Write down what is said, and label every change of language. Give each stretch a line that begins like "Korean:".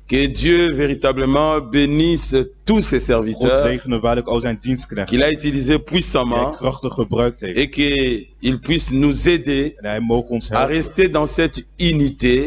French: Que Dieu véritablement bénisse tous ses
Dutch: God
French: serviteurs
Dutch: zegene waarlijk al zijn dienstknechten.
French: qu'il a utilisés
Dutch: Die hij
French: puissamment
Dutch: krachtig gebruikt heeft.
French: et qu'il puisse nous aider
Dutch: En hij mogen ons
French: à
Dutch: helpen
French: rester dans cette unité